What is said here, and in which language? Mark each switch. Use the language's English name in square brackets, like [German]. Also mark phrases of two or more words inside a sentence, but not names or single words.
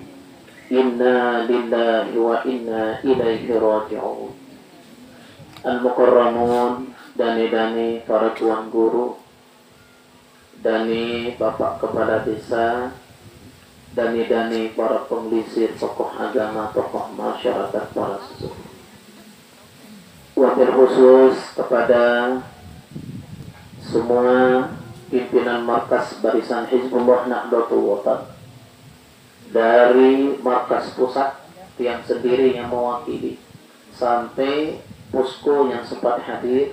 [Arabic] إنا لله وإنا إليه راجعون. [Indonesian] Al-mukarramun, dani-dani para tuan guru, dani bapak kepala desa, dani-dani para penglisir, tokoh agama, tokoh masyarakat, para sesepuh. [Arabic] وبالخصوص [Indonesian] kepada semua pimpinan markas Barisan Hizbullah Nahdlatul Wathon, dari markas pusat yang sendiri yang mewakili sampai posko yang sempat hadir.